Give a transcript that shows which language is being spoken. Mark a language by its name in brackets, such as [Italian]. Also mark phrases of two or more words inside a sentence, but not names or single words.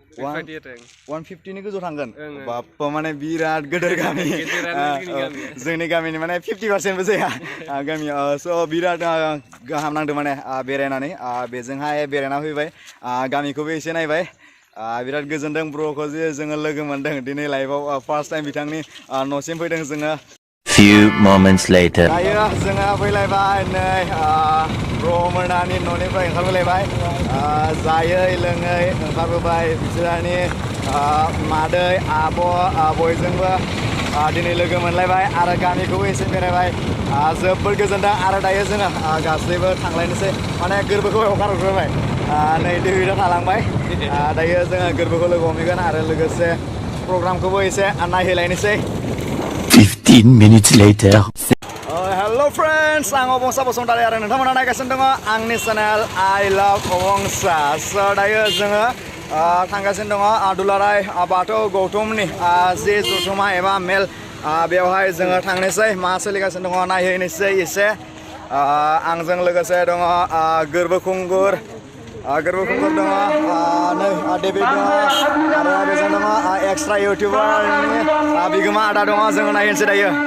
[Bodo] 150नि गोजौआव थांगोन बाप्पा माने बिराद गेदेर गामि जोंनि गामिनि माने 50%बो जाया गामियाव स' बिराद गाहाम नांदों माने बेरायनानै बेजोंहाय बेरायना फैबाय गामिखौबो एसे नायबाय बिराद गोजोनदों ब्र'खौ जे जोङो लोगो मोनदों दिनै लाइफआव [English] first time [Bodo] बिथांनि न'सिम फैदों जोङो [English] Few moments later. [Bodo] दायो जोङो फैलायबाय नै ब्र'मोनानि न'निफ्राय ओंखारबोलायबाय जायै लोङै ओंखारबोबाय बिसोरनि मादै आब' बयजोंबो दिनै लोगो मोनलायबाय आरो गामिखौबो एसे बेरायबाय जोबोद गोजोनदों आरो दायो जोङो गासैबो थांलायनोसै माने गोरबोखौ हगारहरबाय नै दैया थालांबाय दायो जोङो गोरबोखौ लोगो हमहैगोन आरो लोगोसे प्रग्रामखौबो एसे नायहैलायनोसै [English] 15 minutes later. Hello friends, [Bodo] आं अबंसा बसुमतारी आरो नोंथांमोना नायगासिनो दङ आंनि चेनेल I Love अबंसा स' दायो जोङो थांगासिनो दङ दुलाराय बाथौ गौतमनि जे जथुमा एबा मेल बेवहाय जोङो थांनोसै मा सोलिगासिनो दङ नायहैनोसै एसे आंजों लोगोसे दङ गोरबो खुंगुर दङ नै डेभिड दङ आरो बेजों दङ [English] extra YouTuber [Bodo] बिगोमा आदा दङ जोङो नायनोसै दायो